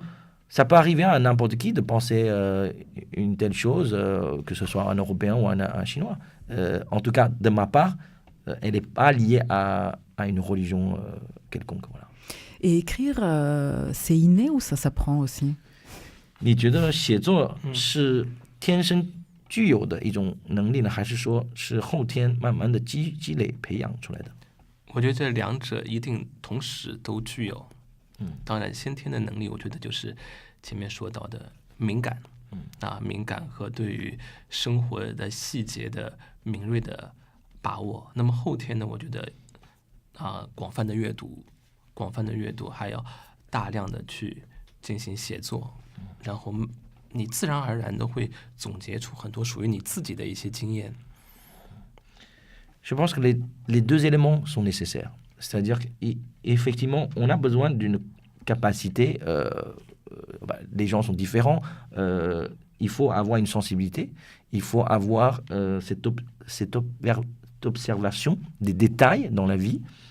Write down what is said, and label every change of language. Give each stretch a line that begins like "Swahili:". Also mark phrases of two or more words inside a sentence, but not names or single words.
French: Ça peut arriver à n'importe qui de penser une telle chose, que ce soit un Européen ou un Chinois. En tout cas, de ma part, elle n'est pas liée à une religion quelconque. Voilà. Et écrire, c'est inné ou ça s'apprend aussi?
Chinese: 你觉得写作是天生具有的一种能力呢，还是说是后天慢慢的积累培养出来的？我觉得这两者一定同时都具有。当然，先天的能力，我觉得就是前面说到的敏感，敏感和对于生活的细节的敏锐的把握。那么后天呢，我觉得广泛的阅读，还要大量的去进行写作，然后你自然而然的会总结出很多属于你自己的一些经验。
French: Je pense que les deux éléments sont nécessaires. C'est-à-dire qu'effectivement, on a besoin d'une capacité. Les gens sont différents. Il faut avoir une sensibilité. Il faut avoir cette observation des détails dans la vie.